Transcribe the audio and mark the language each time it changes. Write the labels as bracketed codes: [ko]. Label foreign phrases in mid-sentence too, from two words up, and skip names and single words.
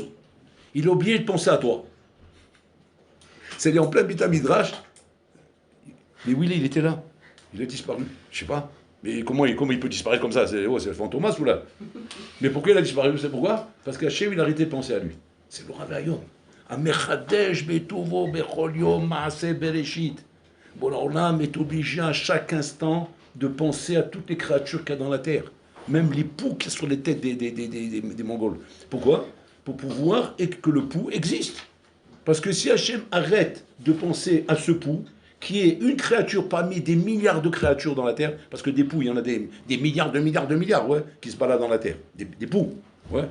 [fr] Il a oublié de penser à toi. C'est-à-dire en plein [he] בית מדרש. [fr] Mais Willy, il était là. Il a disparu. Je sais pas. Mais comment il peut disparaître comme ça? C'est le fantomas ou là? Mais pourquoi il a disparu? C'est pourquoi? Parce qu'Hachem, il a arrêté de penser à lui. C'est le Ravayom. [he] המחדש בטובו בכל יום מעשה בראשית. [fr] Bon, alors là, on est obligé à chaque instant de penser à toutes les créatures qu'il y a dans la terre. Même les poux qui sont sur les têtes des Mongols. Pourquoi? Pour pouvoir que le pou existe. Parce que si Hachem arrête de penser à ce pou, qui est une créature parmi des milliards de créatures dans la terre, parce que des poux, il y en a des milliards de milliards de milliards, ouais, qui se baladent dans la terre, des poux, ouais.